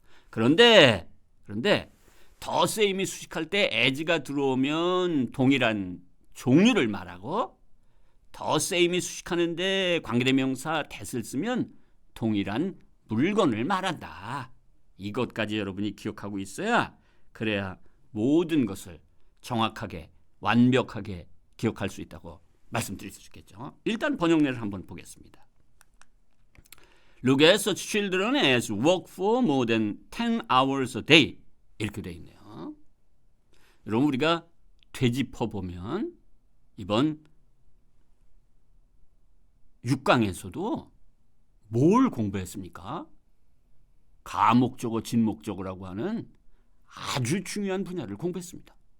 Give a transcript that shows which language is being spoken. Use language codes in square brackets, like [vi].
[ko] 그런데 the same이 수식할 때 as가 들어오면 동일한 종류를 말하고 the same이 수식하는데 관계대명사 that을 쓰면 동일한 물건을 말한다. 이것까지 여러분이 기억하고 있어야 그래야 모든 것을 정확하게 완벽하게 기억할 수 있다고 말씀드릴 수 있겠죠. 일단 번역례를 한번 보겠습니다. [en] Look at such children as work for more than 10 hours a day. [ko] 이렇게 되어 있네요. 여러분 우리가 되짚어보면 이번 6강에서도 뭘 공부했습니까? 가목적어, 진목적어라고 하는 아주 중요한 분야를 공부했습니다.